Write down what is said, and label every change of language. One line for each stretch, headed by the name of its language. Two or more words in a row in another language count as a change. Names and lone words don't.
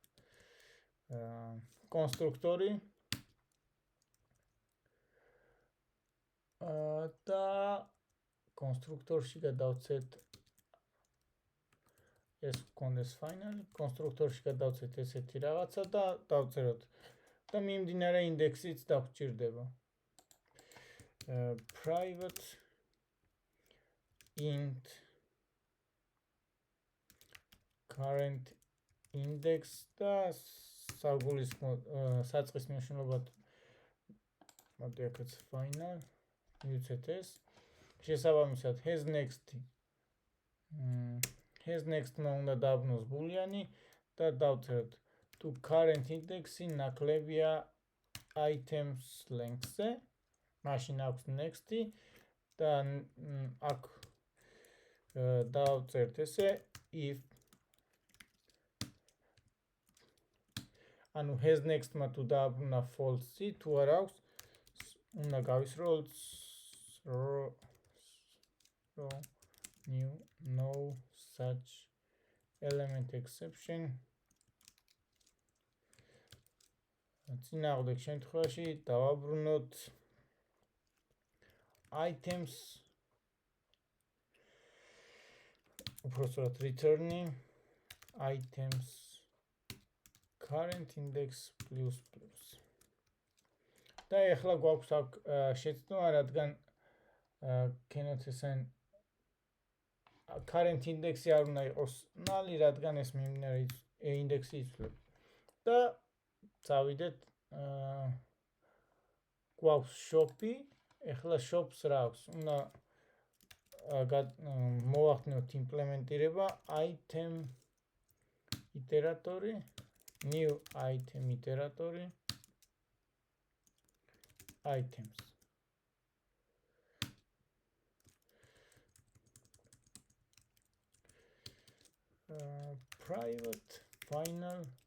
Georgian: კონსტრუქტორი და კონსტრუქტორში გადავცეთ ეს გქონდეს finally, კონსტრუქტორში გადავცეთ ესეთი რაღაცა და დავწეროთ და მიმდინარე ინდექსიც დაგვჭირდება.
English: Private int current index
Georgian: და საწყის მნიშვნელობად მოდი აქაც final მივცეთ ეს. შესაბამისად
English: has next-
Georgian: მა უნდა დააბნოს ბულიანი და დავწეროთ თუ
English: current index-
Georgian: ი ნაკლებია
English: items length-
Georgian: ზე, მაშინ აქვს next-ი და აქ დავწერთ ესე if ანუ
English: has next-
Georgian: მა თუ დააბრუნა false-ი, თუ არ აქვს, უნდა გავისროლოთ
English: no such element exception.
Georgian: წინააღმდეგ შემთხვევაში დავაბრუნოთ items უпростоრად
English: return items current index plus.
Georgian: და ეხლა გვაქვს აქ შეცდომა, რადგან
English: cannot assign current index-
Georgian: ი არ უნდა იყოს null, რადგან ეს მიმდინარე ინდექსი იცვლება. და წავიდეთ გვაქვს shop-ი, ეხლა shop-ს რა აქვს? უნდა მოვახდინოთ იმპლემენტირება
English: item iteratory, new item iteratory items. Private final